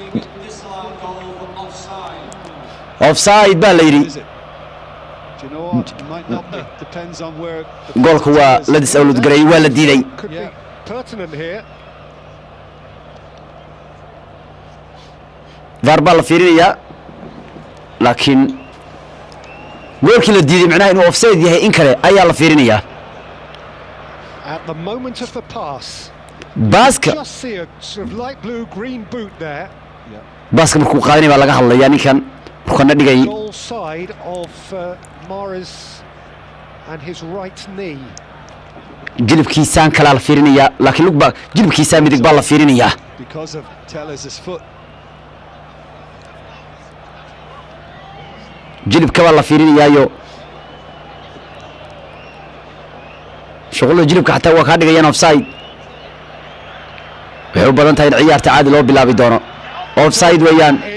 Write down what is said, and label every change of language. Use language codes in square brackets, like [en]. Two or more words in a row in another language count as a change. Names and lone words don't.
[so] offside baa la yiri goolku waa la disawlad garay waa la diiday VAR la fiirinaya laakiin goolkii la diiday macnaha inuu offside yahay in kale ayaa la fiirinaya [en] at the moment of the pass [so] baaska [en] just see a sort of light blue green boot there [so] baaska markuu qaadanay baa laga hadlayaa ninkan ruqana dhigay [en] goal side of Mahrez and his right knee [so] jilibkiisaan kala la fiirinaya laakiin lugba jilibkiisa midig baa la fiirinaya [en] because of Tellers' foot [so] jilibka baa la fiirinayaayo shaqada jilibka xataa waa ka dhigayaan offside waxay u badan tahay in ciyaarta caadi loo bilaabi doono offside weeyaan